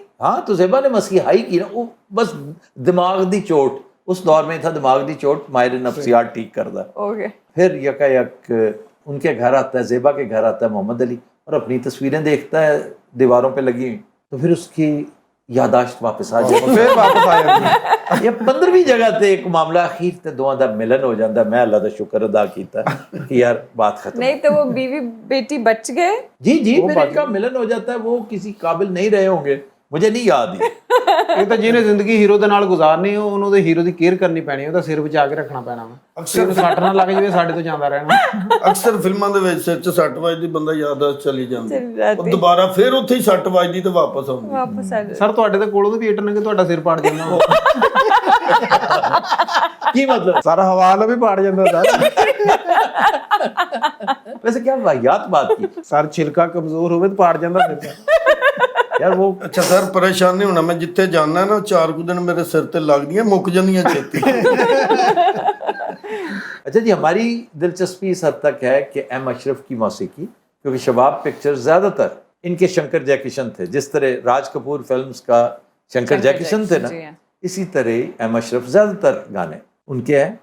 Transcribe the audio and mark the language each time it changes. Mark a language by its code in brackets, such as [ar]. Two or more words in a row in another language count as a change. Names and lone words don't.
[ur] ہاں, تو زیبا نے مسیحائی کی نا, وہ بس [pa] دماغ دی چوٹ, [ur] اس دور میں تھا [pa] دماغ دی چوٹ, [ur] ماہر نفسیات ٹھیک کرتا. اوکے. پھر یک ان کے گھر آتا ہے, زیبا کے گھر آتا ہے محمد علی, اور اپنی تصویریں دیکھتا ہے دیواروں پہ لگی ہوئی, تو پھر اس کی یاداشت واپس آ جاتی. پھر واپس آیا. یہ 15ویں جگہ تے ایک معاملہ [pa] اخیر تے دوواں دا ملن [ur] ہو جاتا ہے. [pa] میں اللہ دا شکر ادا کیتا کہ یار بات ختم. [ur] نہیں تو وہ بیوی بیٹی بچ گئے. جی جی, پھر ان کا ملن ہو جاتا ہے. وہ کسی قابل نہیں رہے ہوں گے, مجھے نہیں یاد ہی. [pa] ਇਹ ਤਾਂ ਜਿਹਨੇ ਜ਼ਿੰਦਗੀ ਹੀਰੋ ਦੇ ਨਾਲ ਗੁਜ਼ਾਰਨੀ ਉਹਨੂੰ ਤੇ ਹੀਰੋ ਦੀ ਕੇਅਰ ਕਰਨੀ ਪੈਣੀ, ਉਹਦਾ ਸਿਰ ਬਚਾ ਕੇ ਰੱਖਣਾ ਪੈਣਾ ਵਾ. ਅਕਸਰ ਸੱਟ ਨਾ ਲੱਗ ਜਾਵੇ ਸਾਡੇ ਤੋਂ ਜਾਂਦਾ ਰਹਿਣਾ. ਅਕਸਰ ਫਿਲਮਾਂ ਦੇ ਵਿੱਚ ਸਿਰ 'ਚ ਸੱਟ ਵੱਜਦੀ, ਬੰਦਾ ਯਾਦਾਸ਼ਤ ਚਲੀ ਜਾਂਦੀ, ਉਹ ਦੁਬਾਰਾ ਫਿਰ ਉੱਥੇ ਹੀ ਸੱਟ ਵੱਜਦੀ ਤੇ ਵਾਪਸ ਆਉਂਦੀ. ਵਾਪਸ ਆ ਸਰ ਤੁਹਾਡੇ ਤੇ ਕੋਲੋਂ ਵੀ ਏਟਣ ਕੇ ਤੁਹਾਡਾ ਸਿਰ ਪਾੜ ਜਾਂਦਾ. ਕੀ ਮਤਲਬ? ਸਾਰਾ ਹਵਾਲਾ ਵੀ ਪਾੜ ਜਾਂਦਾ ਸਰ. [ur] ویسے کیا واہیات بات کی. [pa] ਸਰ ਛਿਲਕਾ ਕਮਜ਼ੋਰ ਹੋਵੇ ਤਾਂ ਪਾੜ ਜਾਂਦਾ ਸਿਰ. [ur] ਯਾਰ وہ [pa] ਅੱਛਾ ਸਰ, ਪਰੇਸ਼ਾਨ ਨਹੀਂ ਹੋਣਾ, ਮੈਂ ਜਿੱਥੇ ਜਾਣਾ ਨਾ 4 ਕੁ ਦਿਨ ਮੇਰੇ ਸਿਰ ਤੇ ਲੱਗਦੀਆਂ, ਮੁੱਕ ਜਾਂਦੀਆਂ ਛੇਤੀ. [ur] اچھا جی, ہماری دلچسپی اس حد تک ہے کہ ایم اشرف کی موسیقی, کیونکہ شباب پکچر زیادہ تر ان کے شنکر جے کشن تھے. جس طرح راج کپور فلمز کا شنکر جے کشن تھے نا, اسی طرح ایم اشرف زیادہ تر گانے ان کے ہیں.